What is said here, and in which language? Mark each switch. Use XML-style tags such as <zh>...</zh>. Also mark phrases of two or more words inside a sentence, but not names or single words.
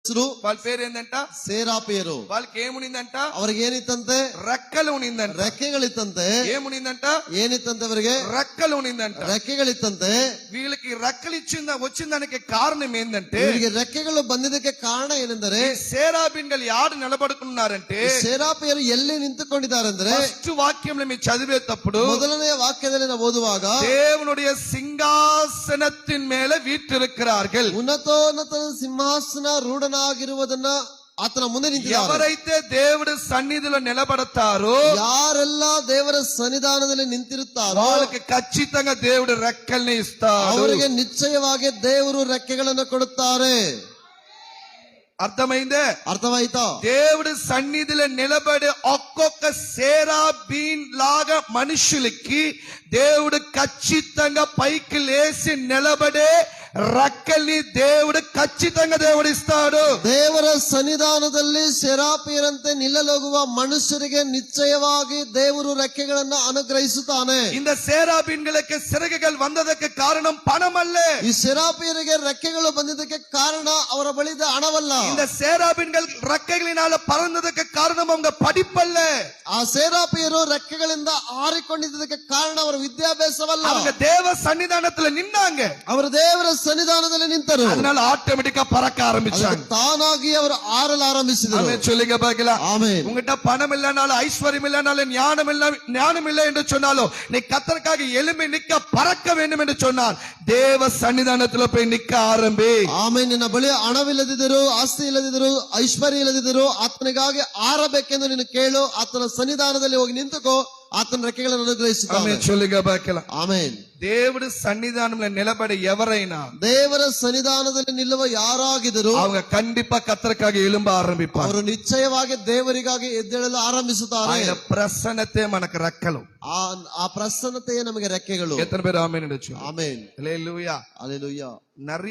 <te>వాళ్ళ పేరు ఏంటంట సేరాపీరు. వాళ్ళకి ఏమునిందంట</te> <kn>ಅವ್ರಿಗೆ ಏನಿತ್ತಂತೆ?</kn> <te>రెక్కలు ఉనిందంట.</te> <kn>ರೆಕ್ಕೆಗಳಿತ್ತಂತೆ.</kn> <te>ఏమునిందంట?</te> <kn>ಏನಿತ್ತಂತೆ ಅವರಿಗೆ?</kn> <te>రెక్కలు ఉనిందంట.</te> <kn>ರೆಕ್ಕೆಗಳಿತ್ತಂತೆ.</kn> <te>వీళ్ళకి రెక్కలు వచ్చిన దానికి కారణం ఏంటంటే</te> <kn>ಇವರಿಗೆ ರೆಕ್ಕೆಗಳು ಬಂದಿದ್ದಕ್ಕೆ ಕಾರಣ ಏನೆಂದರೆ</kn> <te>సేరాబిన్లు యాడు నిలబడుకున్నారంటే</te> <kn>ಸೇರಾಪೀರು ಎಲ್ಲಿ ನಿಂತುಕೊಂಡಿದ್ದಾರೆಂದ್ರೆ</kn> <te>ఫస్ట్ వాక్యంలో మీరు చదివేటప్పుడు</te> <kn>ಮೊದಲನೇ ವಾಕ್ಯದಲ್ಲಿ ನಾವು ಓದುವಾಗ</kn> <ta>தேவனுடைய சிங்காசனத்தின் மேல வீற்றிருக்கிறார்கள்.</ta> <kn>ಉನ್ನತೋನ್ನತ ಸಿಂಹಾಸನ ರೂಢನಾಗಿರುವುದನ್ನ ಆತನ ಮುಂದೆ ನಿಂತಿದ್ದಾರೆ.</kn> <te>ఎవరైతే దేవుడి సన్నిధిలో నిలబడతారో</te> <kn>ಯಾರೆಲ್ಲ ದೇವರ ಸನ್ನಿಧಾನದಲ್ಲಿ ನಿಂತಿರುತ್ತಾರೋ</kn> <te>వాళ్ళకి ఖచ్చితంగా దేవుడు రెక్కల్ని ఇస్తాడు.</te> <kn>ಅವರಿಗೆ ನಿಶ್ಚಯವಾಗಿ ದೇವರು ರೆಕ್ಕೆಗಳನ್ನು ಕೊಡುತ್ತಾರೆ.</kn> <te>అర్థమైందే? అర్థమైతా? దేవుడి సన్నిధిలో నిలబడే ఒక్కొక్క సేరాబీన్ లాగా మనుషులకి దేవుడు ఖచ్చితంగా పైకి లేచి నిలబడే రెక్కల్ని దేవుడు ఖచ్చితంగా దేవుడు ఇస్తాడు.</te> <kn>ದೇವರ ಸನ್ನಿಧಾನದಲ್ಲಿ ಸೆರಾಫಿಯರಂತೆ ನಿಲ್ಲಲೋಗುವ ಮನುಷ್ಯರಿಗೆ ನಿಶ್ಚಯವಾಗಿ ದೇವರು ರೆಕ್ಕೆಗಳನ್ನು ಅನುಗ್ರಹಿಸುತ್ತಾನೆ.</kn> <ta>இந்த சேராபீன்களுக்கு சிறகுகள் வந்ததற்கு காரணம் பணம் அல்ல.</ta> <kn>ಈ ಸೆರಾಫಿಯರಿಗೆ ರೆಕ್ಕೆಗಳು ಬಂದಿದ್ದಕ್ಕೆ ಕಾರಣ ಅವರ ಬಳಿದ ಹಣವಲ್ಲ.</kn> <ta>இந்த சேராபீன்கள் ரெக்கைகளினால பறந்ததற்கு காரணம் அவங்க படிப்பல்ல.</ta> <kn>ಆ ಸೆರಾಫಿಯರು ರೆಕ್ಕೆಗಳಿಂದ ಹಾರಿಕೊಂಡಿದ್ದಕ್ಕೆ ಕಾರಣ ಅವರ ವಿದ್ಯಾಭ್ಯಾಸವಲ್ಲ.</kn> <ta>அவங்க தேவ சன்னிதானத்துல நின்னாங்க.</ta> <kn>ಅವರು ದೇವರ ಸನ್ನಿಧಾನದಲ್ಲಿ ನಿಂತರು.</kn> <ta>அதனால ஆட்டோமேட்டிக்கா பறக்க ஆரம்பிச்சாங்க.</ta> <kn>ತಾನಾಗಿ ಅವರು ಆರಲು ಆರಂಭಿಸಿದರು.</kn> <ta>ஆமென் சொல்லுங்க பார்க்கலாம். ஆமென். உங்ககிட்ட பணம் இல்லனாலும் ஐஸ்வர்யம் இல்லனாலும் ஞானம் இல்லை என்று சொன்னாலும் நீ கர்த்தருக்காக எழும்பி நிக்க பறக்க வேண்டும் என்று சொன்னால் தேவ சன்னிதானத்துல போய் நிக்க ஆரம்பி.</ta> <kn>ಆಮೇಲೆ ನಿನ್ನ ಬಳಿ ಹಣವಿಲ್ಲದಿದ್ದರು, ಆಸ್ತಿ ಇಲ್ಲದಿದ್ದರು, ಐಶ್ವರ್ಯ ಇಲ್ಲದಿದ್ದರು, ಆತನಿಗಾಗಿ ಆರಬೇಕೆಂದು ನೀನು ಕೇಳು. ಆತನ ಸನ್ನಿಧಾನದಲ್ಲಿ ಹೋಗಿ ನಿಂತುಕೋ, ಆತನ ರೆಕ್ಕೆಗಳನ್ನು ಅನುಗ್ರಹಿಸುತ್ತಾನೆ.</kn> <ta>ஆமென் சொல்லுங்க பார்க்கலாம்.</ta> <kn>ಆಮೇನ್.</kn> <te>దేవుడి సన్నిధానంలో నిలబడి ఎవరైనా</te> <kn>ದೇವರ ಸನ್ನಿಧಾನದಲ್ಲಿ ನಿಲ್ಲುವ ಯಾರಾಗಿದ್ದರು</kn> <ta>அவங்க கண்டிப்பா கர்த்தருக்காக எழும்ப ஆரம்பிப்பாங்க.</ta> <kn>ಅವರು ನಿಶ್ಚಯವಾಗಿ ದೇವರಿಗಾಗಿ ಎದ್ದೇಳಲು ಆರಂಭಿಸುತ್ತಾರೆ.</kn> <te>ఆయన ప్రసన్నతే మనకు రెక్కలు.</te> <kn>ಆ ಪ್ರಸನ್ನತೆಯೇ ನಮಗೆ ರೆಕ್ಕೆಗಳು.</kn> <ta>எத்தனை பேர் ஆமென் என்று சொல்லுங்க.</ta> <kn>ಆಮೇನ್.</kn> <ta>ஹல்லேலூயா.</ta> <kn>ಹಲ್ಲೆಲೂಯಾ.</kn> <ta>நிறைய</ta>